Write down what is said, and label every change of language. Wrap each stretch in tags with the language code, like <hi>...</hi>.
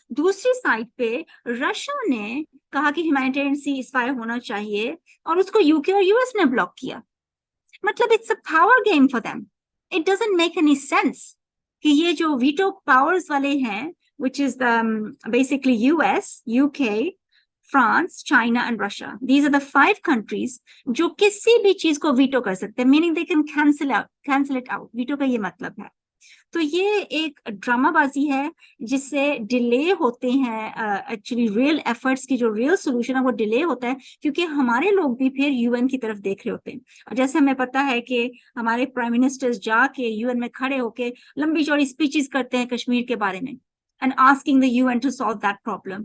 <hi>दूसरी साइड पे रशिया ने कहा कि ह्यूमैनिटेरियन सीज फायर होना चाहिए और उसको यूके और यूएस ने ब्लॉक किया.</hi> <en>मतलब it's a power game for them. It doesn't make any sense</en> <hi>कि ये जो वीटो पावर्स वाले हैं,</hi> <en>which is basically US, UK, France, China and Russia. These are the 5 countries</en> <hi>जो किसी भी चीज को वीटो कर सकते हैं,</hi> <en>meaning they can cancel it out.</en> <hi>Veto का ये मतलब है. तो ये एक ड्रामाबाजी है जिससे डिले होते हैं एक्चुअली रियल एफर्ट्स की, जो रियल सोल्यूशन है वो डिले होता है क्योंकि हमारे लोग भी फिर यूएन की तरफ देख रहे होते हैं. और जैसे हमें पता है कि हमारे प्राइम मिनिस्टर्स जाके यूएन में खड़े होके लंबी चौड़ी स्पीचेस करते हैं कश्मीर के बारे में</hi> <en>And asking the UN to solve that problem.</en>